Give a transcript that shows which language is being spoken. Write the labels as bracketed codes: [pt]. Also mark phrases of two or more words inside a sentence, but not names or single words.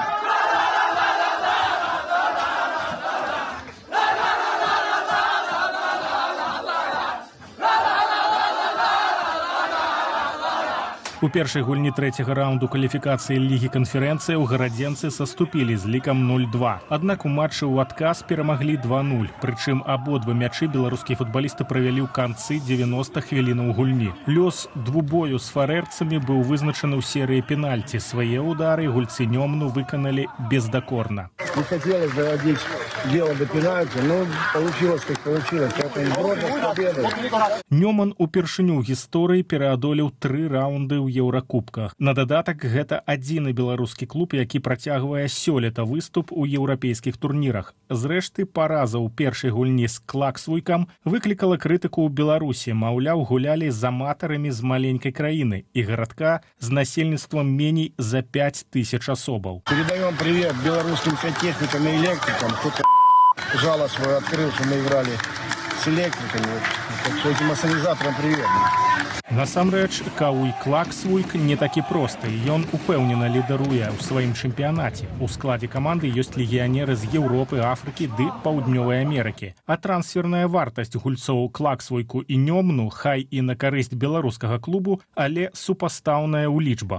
[be] У першай гульні 3-го раунду кваліфікацыі лігі канферэнцыяў гарадзенцы саступілі з лікам 0-2. Аднак у матчы ў адказ перамаглі 2-0. Прычым абодва мячы беларускія футбалісты правялі ў канцы 90 хвілінаў гульні. Лёс двубою з фарэрцамі быў вызначаны ў серыі пенальці. Свае ўдары гульцы Нёмну выканалі бездакорна. [ru] Не хотелось доводить дело до пенальти, но получилось как получилось. [be] Нёман упершыню ў гісторыі пераадолеў 3 раунды ў Еўракубках. На дадатак, гэта адзіны беларускі клуб, які працягвае сёлета выступ у еўрапейскіх турнірах. Зрэшты, параза ў першай гульні з Клаксвойкам выклікала крытыку ў Беларусі. Маўляў, гулялі з аматарамі з маленькай краіны і гарадка з насельніцтвам меней за 5000 асобаў. [ru] Передаем привет белорусским сантехникам и электрикам. Кто-то жало свое открыл, что мы играли с электриками. Так что этим асанізатарам привет. [be] Насамрэч, Кауй Клаксвойк не такі просты. Ён упэўнена лідаруе ў сваім чэмпіянаце. У складзе каманды ёсць легіянеры з Еўропы, Афрыкі ды Паўднёвай Амерыкі. А трансферная вартасць гульцоў Клаксвойку і Нёмну хай і на карысць беларускага клубу, але супастаўная ў лічбах.